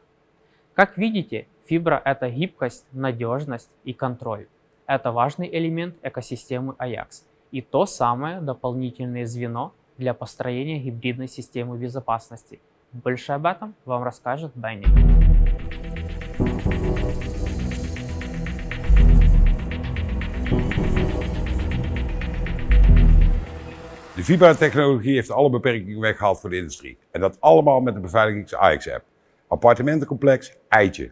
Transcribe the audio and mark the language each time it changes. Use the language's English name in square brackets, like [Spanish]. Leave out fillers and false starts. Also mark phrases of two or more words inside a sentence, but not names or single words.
[Russian] Как видите, фибра – это гибкость, надежность и контроль. Это важный элемент экосистемы Ajax и то самое дополнительное звено для построения гибридной системы безопасности. Больше об этом вам расскажет Бенни. [Dutch] De Vibra-technologie heeft alle beperkingen weggehaald voor de industrie. En dat allemaal met de beveiligings-Ajax-app. Appartementencomplex, eitje.